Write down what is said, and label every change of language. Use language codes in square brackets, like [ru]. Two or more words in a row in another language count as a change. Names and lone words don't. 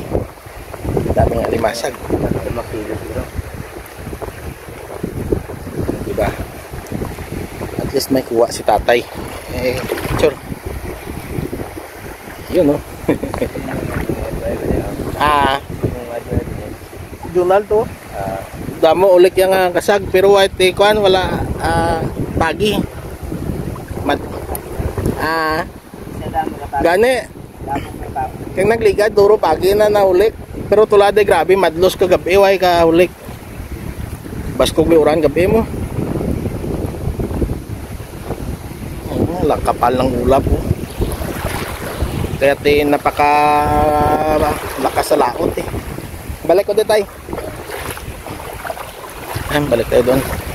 [tl] Daming alimasag. Diba? At least may kuha si tatay. Eh, picture. Yun, no? Junal to. [cyo] Damo ulit yung kasag. Pero white kuan wala pagi. Gani. Kang nagligad, duro pagi na naulik. Pero tulad grabe, madlos ka gabi. Way ka ulik. Baskog may uran gabi mo. [tl] Kapal ng ulap po. Kaya napaka lakas sa laot eh. Balik ko dito tayo. Balik tayo doon.